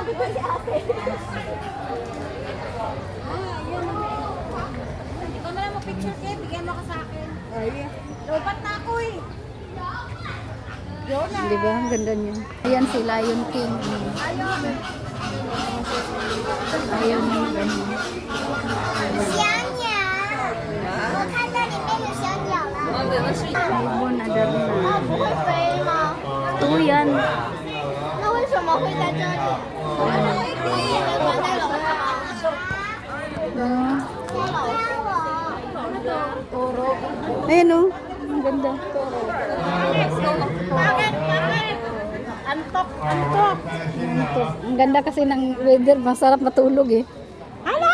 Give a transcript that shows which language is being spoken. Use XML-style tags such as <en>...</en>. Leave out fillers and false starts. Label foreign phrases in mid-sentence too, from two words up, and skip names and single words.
<tl>Ikaw na lang mag-picture kayo, bigyan mo ka sa akin. Lobat na ako eh. Di ba? Ang ganda niya. Ayan si Lion King. Ayaw mo ano.</tl> <zh>小鸟，我看到里面有小鸟了。</zh> <tl>Ibon, adar na.</tl> <zh>不会飞吗？</zh> <tl>Ito yan.</tl> <zh>那为什么会在这里？我们会飞，被关在楼上。</zh> <tl>Ayan o. Ang ganda. Antok, antok. Ito. Ang ganda kasi ng weather. Masarap matulog eh. Hala!</tl>